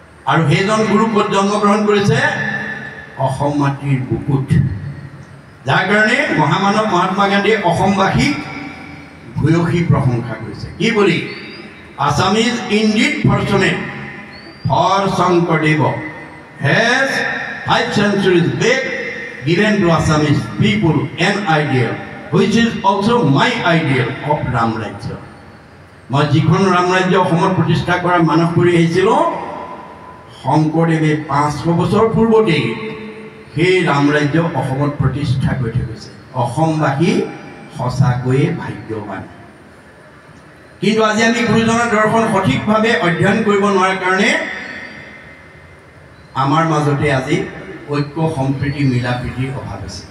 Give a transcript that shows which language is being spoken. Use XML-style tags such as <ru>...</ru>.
<as>আৰু সেইজন গুৰু ক'ত জন্মগ্ৰহণ কৰিছে অসম মাটিৰ বুকুত যাৰ কাৰণে মহামানৱ মহাত্মা গান্ধীয়ে অসমবাসীক ভূয়সী প্ৰশংসা কৰিছে কি বুলি</as> <en>Assam is indeed fortunate for Shankardeva has 5 centuries back given to Assamese people an ideal which is also my ideal of Ram Rajya.</en> <as>মই যিখন ৰাম ৰাজ্য অসমত প্ৰতিষ্ঠা কৰা মানস কৰি আহিছিলোঁ শংকৰদেৱে 500 বছৰ পূৰ্বতেই সেই ৰাম ৰাজ্য অসমত প্ৰতিষ্ঠা কৰি থৈ গৈছে। অসমবাসী সঁচাকৈয়ে ভাগ্যৱান। কিন্তু আজি আমি গুৰুজনাৰ দৰ্শন সঠিকভাৱে অধ্যয়ন কৰিব নোৱাৰাৰ কাৰণে আমাৰ মাজতে আজি ঐক্য সম্প্ৰীতি মিলা প্ৰীতিৰ অভাৱ আছে।</as>